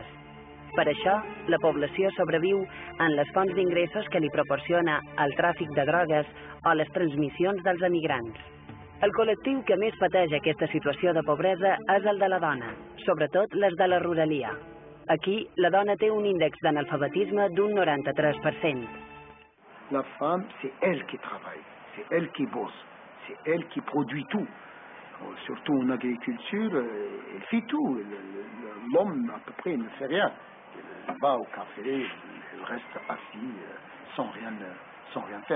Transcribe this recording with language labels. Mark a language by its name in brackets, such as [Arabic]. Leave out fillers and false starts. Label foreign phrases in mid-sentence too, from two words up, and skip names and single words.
[Catalan] Per això, la població sobreviu en les fonts d'ingressos que li proporciona el tràfic de drogues o les transmissions dels emigrants. El col·lectiu que més pateix aquesta situació de pobresa és el de la dona, sobretot les de la ruralia. Aquí, la dona té un índex d'analfabetisme d'un 93%. [French] La femme, c'est elle qui travaille, c'est elle qui bosse, c'est elle qui produit tout. Surtout en agriculture, elle fait tout. L'homme, à peu près, ne fait rien. Il va au café, il reste assis sans rien faire.